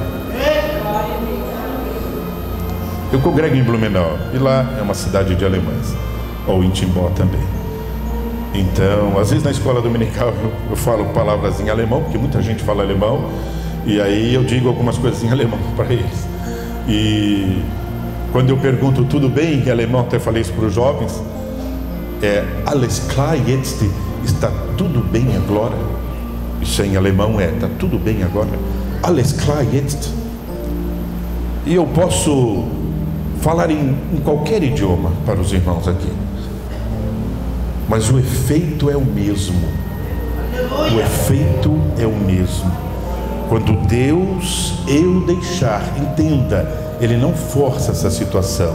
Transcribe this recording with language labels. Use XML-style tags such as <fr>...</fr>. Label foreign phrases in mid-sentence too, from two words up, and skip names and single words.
<pt>Eu congrego em Blumenau, e lá é uma cidade de alemães, ou em Timbó também. Então, às vezes na escola dominical eu falo palavras em alemão, porque muita gente fala alemão, e aí eu digo algumas coisas em alemão para eles. E quando eu pergunto tudo bem em alemão, até falei isso para os jovens,</pt> <de>alles klar jetzt,</de> <pt>está tudo bem agora. Isso em alemão está tudo bem agora.</pt> <de>Alles klar jetzt.</de> <pt>E eu posso falar em qualquer idioma para os irmãos aqui, mas o efeito é o mesmo. O efeito é o mesmo. Quando Deus eu deixar, entenda, Ele não força essa situação.</pt>